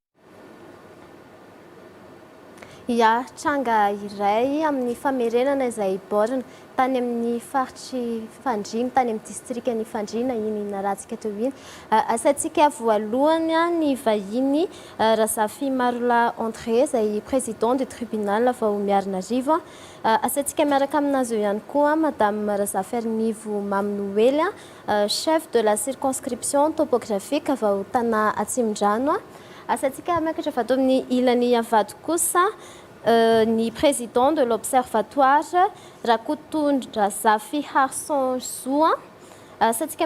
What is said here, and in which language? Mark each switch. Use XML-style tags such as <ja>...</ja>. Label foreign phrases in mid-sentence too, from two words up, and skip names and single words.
<mg>ia tranga iray amin'ny famerenana izay borne tany amin'ny faritry Fandrina tany amin'ny distriktan'ny Fandrina iny narahantsika teo iny asaintsika voalohany ny vahiny Razafy Marola André izay président</mg> <fr>du tribunal</fr> <mg>vao Miarinarivo asaintsika miaraka aminazy eo ihany koa madame Razafy Arnivo Maminoely</mg> <fr>chef de la circonscription topographique</fr> <mg>vao Tana Atsimdrano asaintsika miakatra vato amin'ny ilany avado kosa ni</mg> <fr>président de l'observatoire</fr> <mg>Rakotondrazafi Harson Zoa asaintsika</mg>